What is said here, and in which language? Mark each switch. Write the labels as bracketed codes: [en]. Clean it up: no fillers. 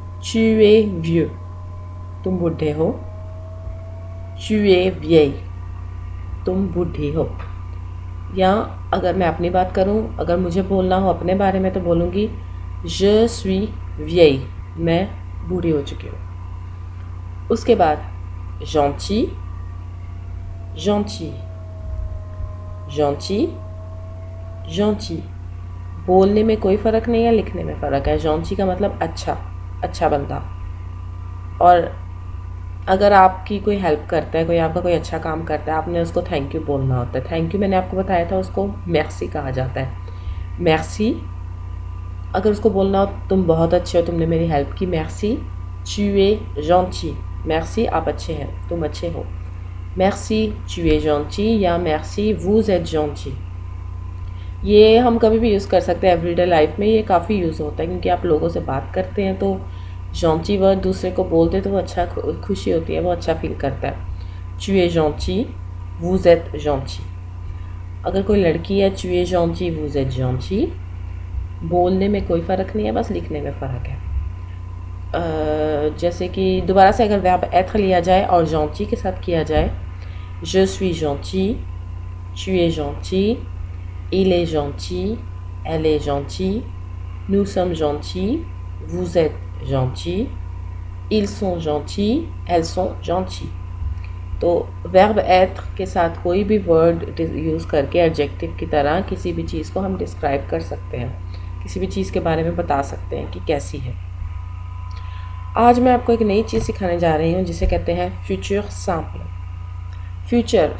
[fr] tu es vieux, [hi] तुम बुढ़े हो। [fr] tu es vieille, [hi] तुम बूढ़ी हो। या अगर मैं अपनी बात करूं, अगर मुझे बोलना हो अपने बारे में, तो बोलूँगी [fr] je suis vieille, [hi] मैं बूढ़ी हो चुकी हूँ। उसके बाद gentil, gentil, gentil, gentil। बोलने में कोई फ़र्क नहीं है, लिखने में फ़र्क है। gentil का मतलब अच्छा, अच्छा बंदा। और अगर आपकी कोई हेल्प करता है, कोई आपका कोई अच्छा काम करता है, आपने उसको थैंक यू बोलना होता है। थैंक यू मैंने आपको बताया था, उसको merci कहा जाता है। merci अगर उसको बोलना हो तुम बहुत अच्छे हो, तुमने मेरी हेल्प की, [fr] merci, tu es gentil, [hi] merci आप अच्छे हैं, तुम अच्छे हो। [fr] merci, tu es gentil या merci, vous êtes gentil। [hi] ये हम कभी भी यूज़ कर सकते हैं एवरीडे लाइफ में, ये काफ़ी यूज़ होता है, क्योंकि आप लोगों से बात करते हैं तो gentil वर्ड दूसरे को बोलते तो वो अच्छा, खुशी होती है, वो अच्छा फील करता है। [fr] tu es gentil, vous êtes gentil। [hi] अगर कोई लड़की है, [fr] tu es gentil, vous êtes gentil। [hi] बोलने में कोई फ़र्क नहीं है, बस लिखने में फ़र्क है। जैसे कि दोबारा से अगर वर्ब être लिया जाए और gentil के साथ किया जाए, [fr] je suis gentil, tu es gentil, il est gentil, elle est gentille, nous sommes gentils, vous êtes gentil, ils sont gentils, elles sont gentilles। [hi] तो वर्ब être के साथ कोई भी वर्ड यूज़ करके एडजेक्टिव की तरह किसी भी चीज़ को हम डिस्क्राइब कर सकते हैं, किसी भी चीज़ के बारे में बता सकते हैं कि कैसी है। आज मैं आपको एक नई चीज़ सिखाने जा रही हूँ जिसे कहते हैं फ्यूचर सिंपल।